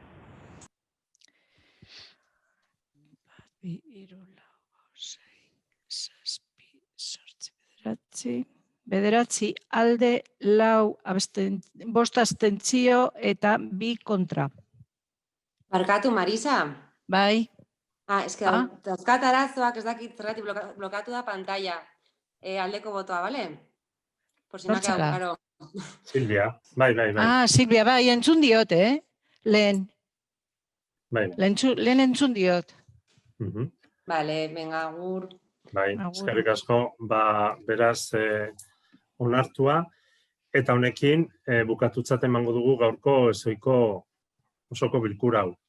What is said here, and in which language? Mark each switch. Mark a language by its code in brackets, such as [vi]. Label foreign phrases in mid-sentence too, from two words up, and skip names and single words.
[eu] Bederatzi alde, bost abstentzio eta 2 kontra. Barkatu, Marisa? Bai. Ez que dauzkat arazoak ez dakit zergatik blokatu da pantalla. Aldeko botoa, bale? [es] Por si no ha quedado claro. [eu] Silvia, bai. Silvia, bai, entzun diot, lehen. Bai. Lehen entzun diot. [es] Vale, venga, agur. [eu] Bai, eskerrik asko, beraz onartua, eta honekin bukatutzat emango dugu gaurko ezoiko osoko bilkura hau.